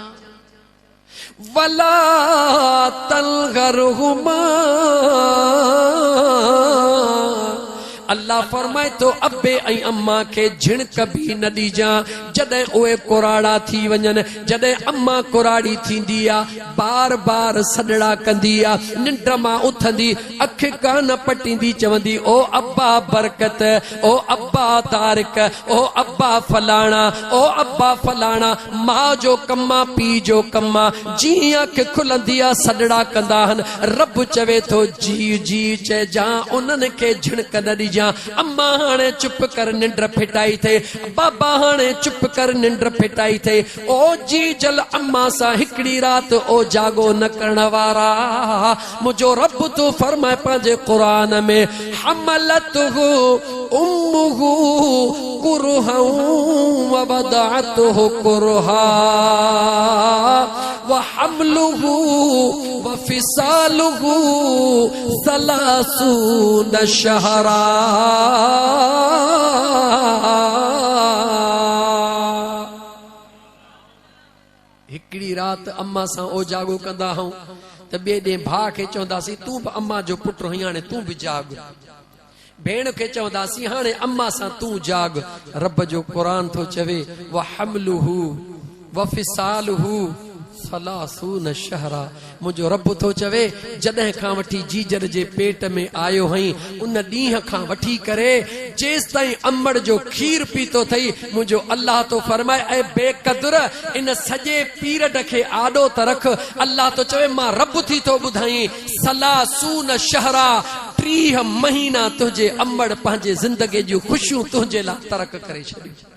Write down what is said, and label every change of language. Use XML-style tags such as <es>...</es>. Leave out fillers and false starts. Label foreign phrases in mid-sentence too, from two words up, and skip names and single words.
<ar>ولا تنهرهما</ar> <sd>अल्लाह फरमाए तो अबे ऐं अम्मा के झिणक भी न ॾिजां जॾहिं उहे कुराड़ा थी वञनि जॾहिं अम्मा कुराड़ी थींदी आ बार बार सॾड़ा कंदी आ निंड मां उथंदी अख कान पटींदी चवंदी ओ अब्बा बरकत ओ अब्बा तारिक ओ अब्बा फलाणा ओ अब्बा फलाणा मां जो कम्मा पी जो कम्मा जीअं अख खुलंदी आ सॾड़ा कंदा आहिनि रब चवे थो जी जी चइजां उन्हनि खे झिणक न ॾिजां। अम्मा हाणे चुप कर निंड फिटाई थे बाबा हाणे चुप कर निंड फिटाई थे ओ जी जल अम्मा सा हिकड़ी रात ओ जागो न करण वारा मुझो रब तो फरमाए पंहिंजे कुरान में</sd> <ar>حملته أمه كرها ووضعته كرها وحمله وفصاله 30 شهرا.</ar> <sd>हिकड़ी रात अम्मा सां ओ जागो कंदा हूं त ॿिए ॾींहुं भाउ खे चवंदासीं तूं बि अम्मा जो पुटु हीं हाणे तूं बि जाग भेण खे चवंदासीं हाणे अम्मा सां तूं जाग। रब जो क़ुरान थो चवे</sd> <ar>و حمله و فصاله ثلاثون شهرا.</ar> <sd>मुझो रब तो चवे जॾहिं खां वठी जीजर जे पेट में आयो हई उन ॾींहं खां वठी करे जेस ताईं अम्मड़ जो खीर पीतो थई मुझो अल्लाह तो फरमाए ऐ बेकदुर इन सॼे पीरियड खे आॾो त रख। अल्लाह तो चवे मां रब थी तो ॿुधाई</sd> <ar>ثلاثون شهرا</ar> <sd>30 महीना तुंहिंजे अम्मड़ पंहिंजे ज़िंदगी जूं ख़ुशियूं तुंहिंजे लाइ तरक करे छॾियूं।</sd>